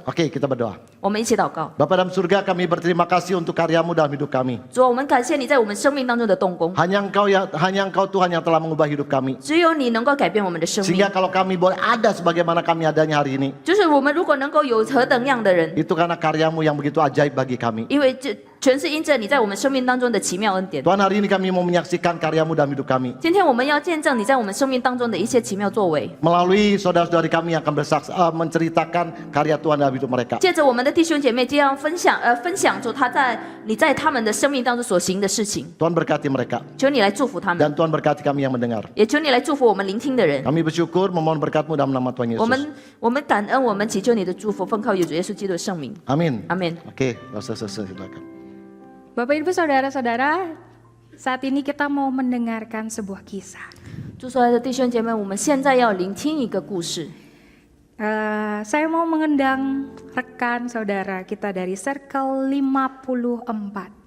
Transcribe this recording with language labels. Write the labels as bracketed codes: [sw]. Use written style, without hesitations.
[id] Oke, kita berdoa. [zh] 我们一起祷告。 [id] Bapa dalam surga, kami berterima kasih untuk karyamu dalam hidup kami. [zh] 主，我们感谢你在我们生命当中的动工， [id] Hanya Engkau Tuhan yang telah mengubah hidup kami. [zh] 只有你能够改变我们的生命 [id] Sehingga。 kalau kami boleh ada sebagaimana kami adanya hari ini, [zh] 就是我们如果能够有何等样的人， [id] itu karena karyamu yang begitu ajaib bagi kami. [zh] 因为这全是因着你在我们生命当中的奇妙恩典。 [id] Tuhan, hari ini kami mau menyaksikan karyamu dalam hidup kami. [zh] 今天我们要见证你在我们生命当中的一些奇妙作为， [id] Melalui saudara-saudari kami yang akan menceritakan karya Tuhan dalam hidup mereka. [zh] 借着我们的弟兄姐妹这样分享出你在他们的生命当中所行的事情。 [id] Tuhan berkati mereka. [zh] 求你来祝福他们， [id] Dan Tuhan berkati kami yang mendengar. [zh] 也求你来祝福我们聆听的人。 [id] Kami bersyukur memohon berkat-Mu dalam nama Tuhan [zh] 我 [id] Yesus. [zh] 们感恩，我们祈求你的祝福，奉靠主耶稣基督的圣名， [id] Amin. [zh] 阿门。 [id] Oke, nggak usah selesai, silakan. Bapak Ibu Saudara-saudara, saat ini kita mau mendengarkan sebuah kisah. [zh] 祝所有的弟兄姐妹，我们现在要聆听一个故事。 [id] Saya mau mengundang rekan saudara kita dari Circle 54.